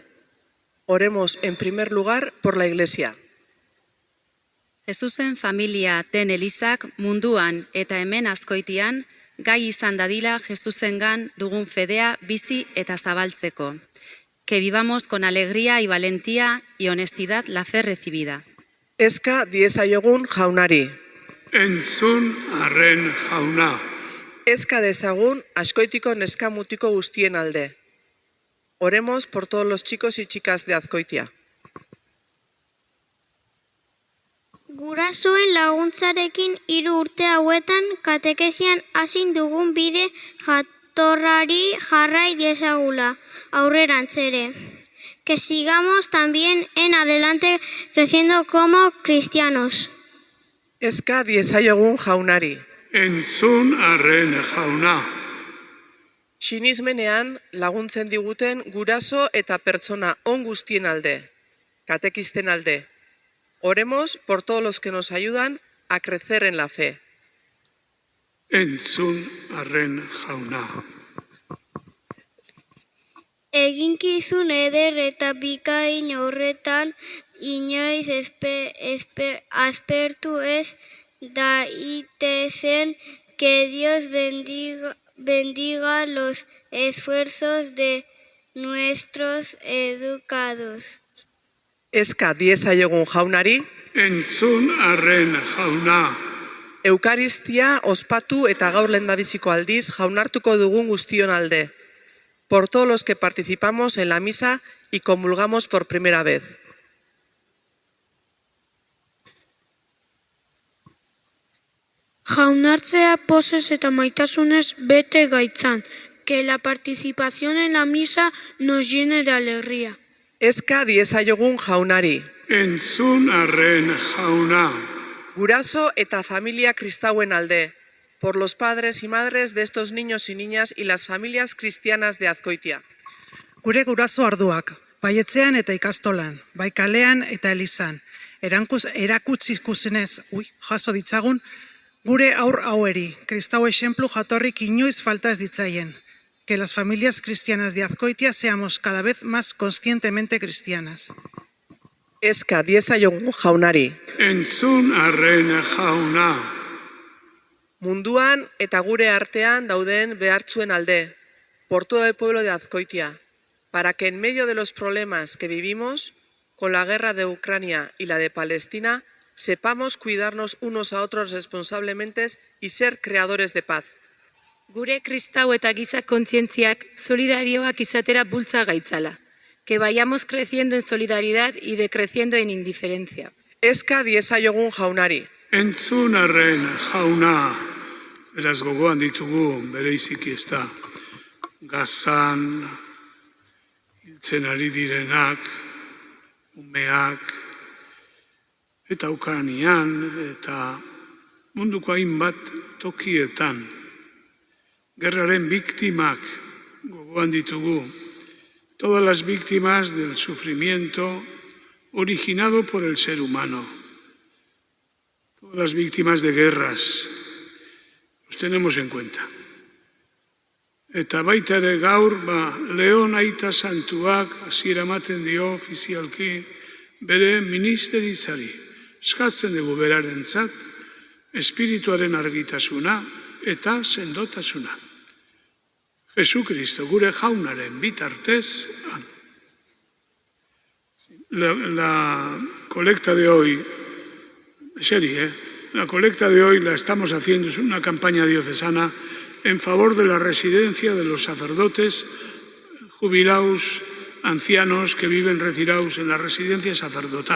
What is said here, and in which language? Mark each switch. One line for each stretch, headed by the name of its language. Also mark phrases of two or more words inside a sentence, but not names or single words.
Spanish: Oremos en primer lugar por la Iglesia.
Basque: Jesusen familia den Elizak munduan eta hemen Azkoitian gai izan dadila Jesusengan dugun fedea bizi eta zabaltzeko.
Spanish: Que vivamos con alegría y valentía y honestidad la fe recibida.
Basque: Eska diezaiogun jaunari. Entzun arren jauna. Eska dezagun Azkoitiko neska mutiko guztien alde.
Spanish: Oremos por todos los chicos y chicas de Azkoitia.
Basque: Gurasoen laguntzarekin 3 urte hauetan katekesian hasi dugun bide jatorrari jarrai diezagula aurrerantz ere.
Spanish: Que sigamos también en adelante creciendo como cristianos.
Basque: Eska diezaiogun jaunari. Entzun arren jauna. Sinismenean laguntzen diguten guraso eta pertsona on guztien alde, katekisten alde.
Spanish: Oremos por todos los que nos ayudan a crecer en la fe.
Basque: Entzun arren jauna. Eginkizun eder eta bikain horretan inoiz aspertu ez daitezen
Spanish: que Dios bendiga los esfuerzos de nuestros educados.
Basque: Eska diezaiogun jaunari. Entzun arren jauna. Eukaristia ospatu eta gaur lehendabiziko aldiz jaunartuko dugun guztion alde.
Spanish: Por todos los que participamos en la misa y comulgamos por primera vez.
Basque: Jaunartzea pozez eta maitasunez bete gaitzan,
Spanish: que la participación en la misa nos llene de alegría.
Basque: Eska diezaiogun jaunari. Entzun arren jauna. Guraso eta familia kristauen alde,
Spanish: por los padres y madres de estos niños y niñas y las familias cristianas de Azkoitia.
Basque: Gure guraso arduak, bai etxean eta ikastolan, bai kalean eta elizan, erakutsi ikusenez, jaso ditzagun, gure aur haueri, kristau exemplu jatorrik inoiz falta ez ditzaien.
Spanish: Que las familias cristianas de Azkoitia seamos cada vez más conscientemente cristianas.
Basque: Eska diezaiogun jaunari. Entzun arren jauna. Munduan eta gure artean dauden behartzuen alde,
Spanish: por todo el pueblo de Azkoitia, para que en medio de los problemas que vivimos, con la guerra de Ucrania y la de Palestina, sepamos cuidarnos unos a otros responsablemente y ser creadores de paz.
Basque: Gure kristau eta giza kontzientziak solidarioak izatera bultza gaitzala.
Spanish: Que vayamos creciendo en solidaridad y decreciendo en indiferencia.
Basque: Eska diezaiogun jaunari. Entzun arren jauna. Beraz gogoan ditugu bereiziki ez da. Gazan, hiltzen ari direnak, umeak, eta Ukranian, eta munduko hainbat tokietan. Gerraren biktimak gogoan ditugu.
Spanish: Todas las víctimas del sufrimiento originado por el ser humano. Todas las víctimas de guerras. Los tenemos en cuenta.
Basque: Eta baita ere gaur, Leon Aita Santuak hasiera ematen dio ofizialki bere ministeritzari. Eskatzen dugu berarentzat, espirituaren argitasuna eta sendotasuna. Jesucristo, gure jaunaren bitartez.
Spanish: La colecta de hoy, la colecta de hoy la estamos haciendo, es una campaña diocesana en favor de la residencia de los sacerdotes jubilados, ancianos que viven retirados en la residencia sacerdotal.